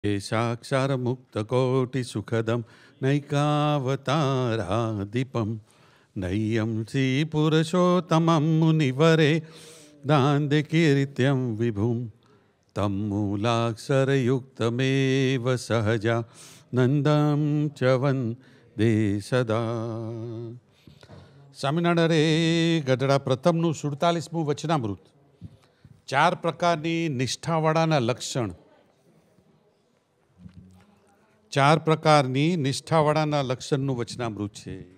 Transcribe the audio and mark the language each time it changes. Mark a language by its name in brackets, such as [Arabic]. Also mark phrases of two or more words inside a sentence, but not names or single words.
[Sanskrit] साक्षारमुक्तकोटिसुखदं नैकावतारादीपं नय्यं श्रीपुरुषोत्तमं मुनिवरे दान्ध्यकीर्त्यं विभुं तं मूलाक्षरयुक्तमेव सहजा नन्दं च वन्दे सदा. [Gujarati] સ્વામિનારાયણ રે ગઢડા પ્રથમનું 47મું વચનામૃત. 4 પ્રકારની નિષ્ઠાવાળાના લક્ષણ. 4 પ્રકારની નિષ્ઠાવાળાના લક્ષણનું વચનામૃત છે.